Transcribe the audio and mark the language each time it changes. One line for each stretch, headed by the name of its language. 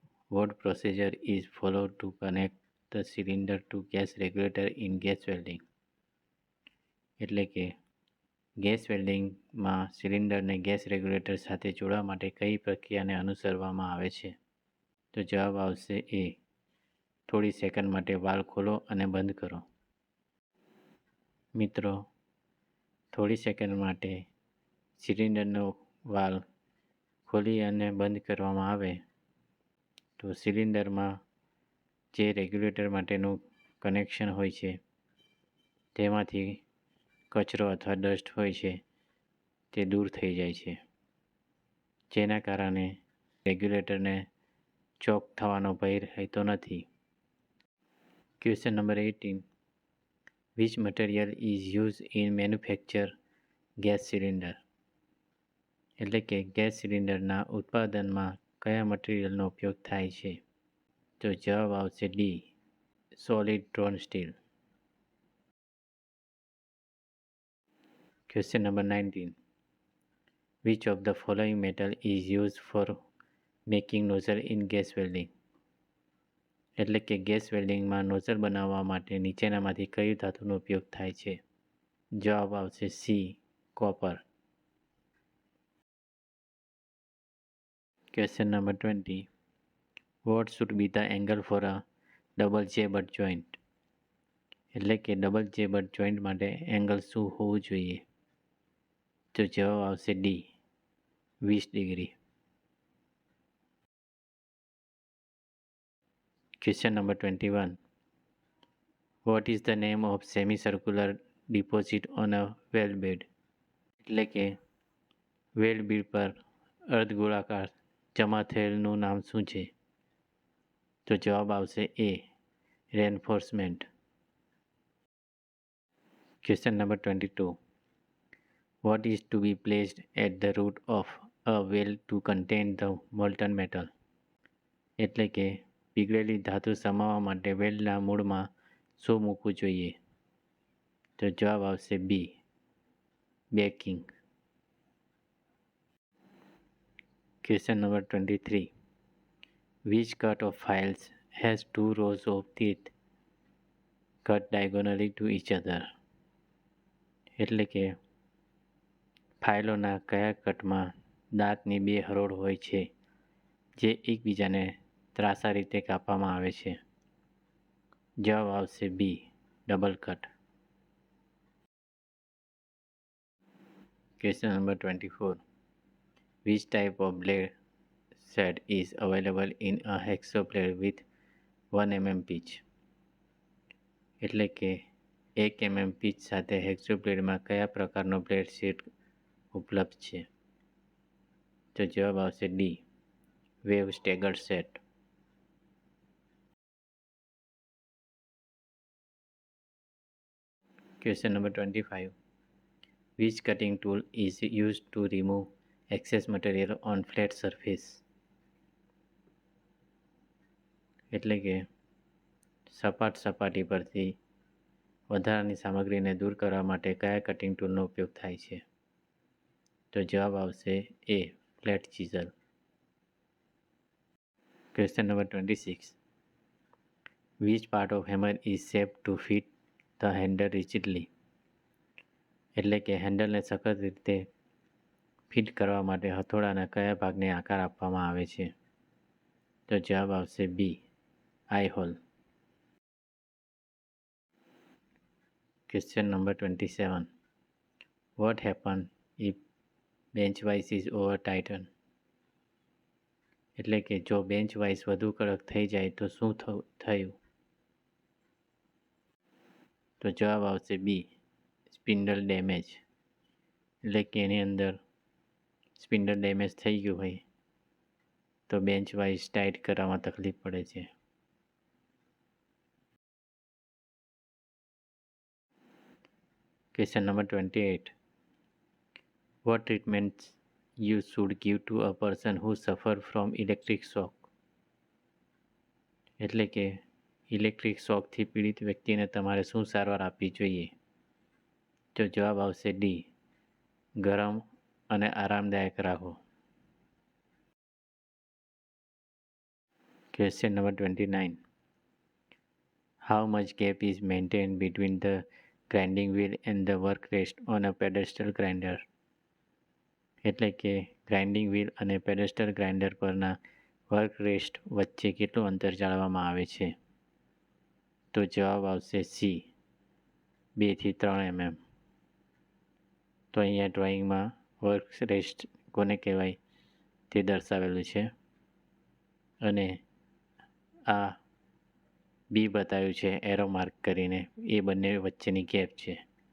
English: What procedure is followed to connect the cylinder to gas regulator in gas welding?
Gujarati: એટલે કે gas વેલ્ડિંગમાં સિલિન્ડરને gas regulator સાથે જોડવા માટે કઈ પ્રક્રિયાને અનુસરવામાં આવે છે? તો જવાબ આવશે એ, થોડી સેકન્ડ માટે વાલ્વ ખોલો અને બંધ કરો. મિત્રો, થોડી સેકન્ડ માટે સિલિન્ડરનો વાલ્વ ખોલી અને બંધ કરવામાં આવે તો સિલિન્ડરમાં જે રેગ્યુલેટર માટેનું કનેક્શન હોય છે તેમાંથી કચરો અથવા ડસ્ટ હોય છે તે દૂર થઈ જાય છે, જેના કારણે રેગ્યુલેટરને ચોક થવાનો ભય રહેતો નથી. Question number 18.
English: Which material is used in manufacture gas cylinder?
Gujarati: એટલે કે ગેસ સિલિન્ડરના ઉત્પાદનમાં કયા મટીરિયલનો ઉપયોગ થાય છે? તો જવાબ આવશે D, solid drone steel. Question number 19.
English: Which of the following metal is used for making nozzle in gas welding?
Gujarati: એટલે કે ગેસ વેલ્ડિંગમાં નોઝલ બનાવવા માટે નીચેનામાંથી કઈ ધાતુનો ઉપયોગ થાય છે? જવાબ આવશે C, copper. Question number 20.
English: What should be the angle for a double J butt joint?
Gujarati: એટલે કે ડબલ J butt joint માટે એંગલ શું હોવું જોઈએ? તો જવાબ આવશે D, 20 degree. Question number 21.
English: What is the name of semicircular deposit on a weld bed?
Gujarati: એટલે કે વેલ્ડ બીડ પર અર્ધગોળાકાર જમા થયેલનું નામ શું છે? તો જવાબ આવશે એ, રેનફોર્સમેન્ટ. Question number 22.
English: What is to be placed at the root of a weld to contain the molten metal?
Gujarati: એટલે કે પીગળેલી ધાતુ સમાવવા માટે વેલ્ડના મૂળમાં શું મૂકવું જોઈએ? તો જવાબ આવશે બી, baking. Question number 23.
English: Which cut of files has 2 rows of teeth cut diagonally to each other?
Gujarati: એટલે કે ફાઇલોના કયા કટમાં દાંતની 2 હરોળ હોય છે જે એકબીજાને ત્રાંસા રીતે કાપવામાં આવે છે? જવાબ આવશે બી, double cut. Question number 24.
English: Which type of blade set is available in a hacksaw blade with 1 mm pitch?
Gujarati: એટલે કે 1 mm પિચ સાથે હેક્સો બ્લેડમાં કયા પ્રકારનો બ્લેડ સેટ ઉપલબ્ધ છે? તો જવાબ આવશે D, wave stagger set. Question number 25.
English: Which cutting tool is used to remove excess material on flat surface?
Gujarati: એટલે કે સપાટ સપાટી પરથી વધારાની સામગ્રીને દૂર કરવા માટે કયા કટિંગ ટૂલનો ઉપયોગ થાય છે? તો જવાબ આવશે એ, flat chisel. Question number 26.
English: Which part of hammer is shaped to fit the handle rigidly?
Gujarati: એટલે કે હેન્ડલને સખત રીતે ફિટ કરવા માટે હથોડાના કયા ભાગને આકાર આપવામાં આવે છે? તો જવાબ આવશે બી, આઈ hall.
English: Question number 27. What happen if bench vice is over tighten?
Gujarati: એટલે કે જો બેન્ચ વાઇસ વધુ કડક થઈ જાય તો શું થયું? તો જવાબ આવશે બી, સ્પિન્ડલ ડેમેજ. એટલે કે એની અંદર સ્પિન્ડલ ડેમેજ થઈ ગયું હોય તો બેન્ચ વાઇસ ટાઈટ કરવામાં તકલીફ પડે છે. Question number 28.
English: What treatments you should give to a person who suffer from electric shock?
Gujarati: એટલે કે ઇલેક્ટ્રિક શોકથી પીડિત વ્યક્તિને તમારે શું સારવાર આપવી જોઈએ? તો જવાબ આવશે ડી, ગરમ અને આરામદાયક રાખો. Question number 29.
English: How much gap is maintained between the grinding wheel and the work rest on a pedestal grinder?
Gujarati: એટલે કે ગ્રાઇન્ડિંગ વ્હીલ અને પેડેસ્ટલ ગ્રાઇન્ડર પરના વર્ક રેસ્ટ વચ્ચે કેટલું અંતર જાળવવામાં આવે છે? તો જવાબ આવશે સી, 2 થી 3 mm. તો અહીંયા ડ્રોઈંગમાં વર્ક રેસ્ટ કોને કહેવાય તે દર્શાવેલું છે અને આ બી બતાવ્યું છે એરો માર્ક કરીને, એ બંને વચ્ચેની ગેપ છે.